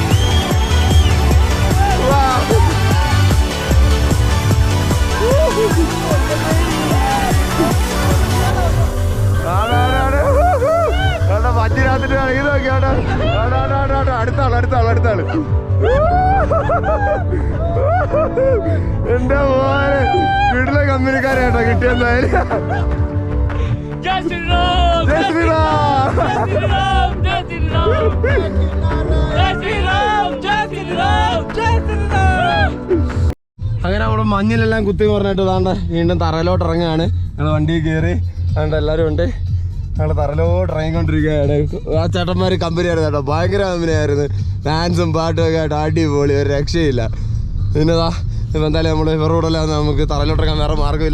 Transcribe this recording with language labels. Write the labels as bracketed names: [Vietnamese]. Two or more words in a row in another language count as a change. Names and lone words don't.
[Malayalam] മഞ്ഞിനകത്തിട്ട് കളിക്കുന്ന നോക്കിയാട്ടോ. അടുത്താള് എന്റെ മോനെ വീട്ടിലെ കമ്പനിക്കാരായിട്ടോ കിട്ടിയെന്നായാലും. [Hindi] जय श्री राम, जय श्री राम, जय श्री राम, जय श्री राम, जय श्री राम, जय श्री राम, जय श्री राम। [Malayalam] അങ്ങനെ അവിടെ മഞ്ഞിലെല്ലാം കുത്തി പറഞ്ഞിട്ട് താണ്ട വീണ്ടും തറയിലോട്ട് ഇറങ്ങുകയാണ്. ഞങ്ങൾ വണ്ടിയിൽ കയറി അതുകൊണ്ട് എല്ലാവരും ഉണ്ട്. ഞങ്ങൾ തറയിലോട്ട് ഇറങ്ങിക്കൊണ്ടിരിക്കുകയാണ്. ആ ചേട്ടന്മാർ കമ്പനിയായിരുന്നു കേട്ടോ, ഭയങ്കര കമ്പനിയായിരുന്നു. ഡാൻസും പാട്ടും ഒക്കെ ആയിട്ട് അടിപൊളി, ഒരു രക്ഷയില്ല. പിന്നെതാ ഇപ്പം എന്തായാലും നമ്മൾ ഇവരുടെ കൂടെ അല്ലാതെ നമുക്ക് തറയിലോട്ട് ഇറങ്ങാൻ വേറെ മാർഗ്ഗമില്ല.